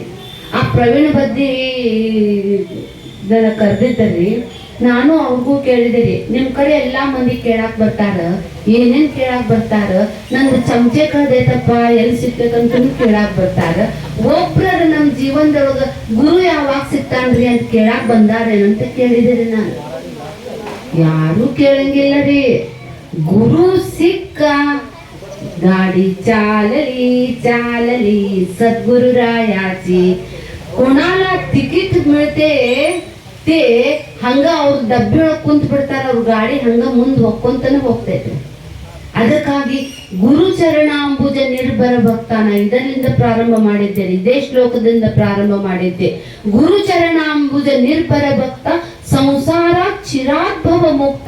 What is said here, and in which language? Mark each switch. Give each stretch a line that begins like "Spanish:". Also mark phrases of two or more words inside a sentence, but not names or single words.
Kannada: ಆ ಪ್ರವೀಣ ಬದ್ದಿ ಕರೆದಿದ್ದರಿ, ನಾನು ಅವ್ರಿಗೂ ಕೇಳಿದಿರಿ, ನಿಮ್ ಕಡೆ ಎಲ್ಲಾ ಮಂದಿ ಕೇಳಾಕ್ ಬರ್ತಾರ, ಏನೇನ್ ಕೇಳಾಕ್ ಬರ್ತಾರ, ನಂದು ಚಮಚೆ ಕಳ್ದೈತಪ್ಪ ಎಲ್ಲಿ ಸಿಗ್ಬೇಕಂತ ಕೇಳಾಕ್ ಬರ್ತಾರ. ಒಬ್ರ ನಮ್ ಜೀವನದೊಳಗ ಗುರು ಯಾವಾಗ ಸಿಗ್ತಾನ್ರಿ ಅಂತ ಕೇಳಾಕ್ ಬಂದಾರೇನಂತ ಕೇಳಿದಿರಿ. ನಾನು ಯಾರು ಕೇಳಂಗಿಲ್ಲ ರೀ.
Marathi: गुरु सिक्क गाडी चालली चालली सद्गुरु रायाची. कोणाला तिकीट मिळते ते
Kannada: ಹಂಗ ಅವ್ರ ಡಬ್ಬಿ ಒಳಗ್ ಕುಂತ ಬಿಡ್ತಾರ, ಅವ್ರ ಗಾಡಿ ಹಂಗ ಮುಂದ್ ಹೊಕ್ಕೊಂತಾನೆ ಹೋಗ್ತೈತೆ. ಅದಕ್ಕಾಗಿ
Sanskrit: ಗುರುಚರಣಾಂಬುಜ ನಿರ್ಭರ ಭಕ್ತಾನ
Kannada: ಇದರಿಂದ ಪ್ರಾರಂಭ ಮಾಡಿದ್ದೆ, ಇದೇ ಶ್ಲೋಕದಿಂದ ಪ್ರಾರಂಭ ಮಾಡಿದ್ದೆ.
Sanskrit: ಗುರುಚರಣಾಂಬುಜ ನಿರ್ಭರ ಭಕ್ತ ಸಂಸಾರ ಚಿರಾದ್ಭವ ಮುಕ್ತ.